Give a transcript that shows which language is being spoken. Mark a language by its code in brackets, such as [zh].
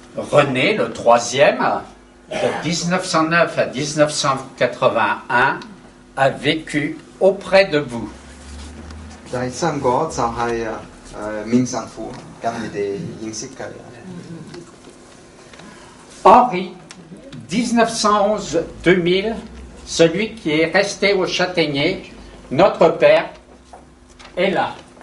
[fr] René, le 3e, de 1909 à 1981, a vécu auprès de vous. [yue] 第3個就係面神父，咁你哋認識佢。 [fr] Henri, 1911-2000, celui qui est resté au Châtaignier, notre père, est là.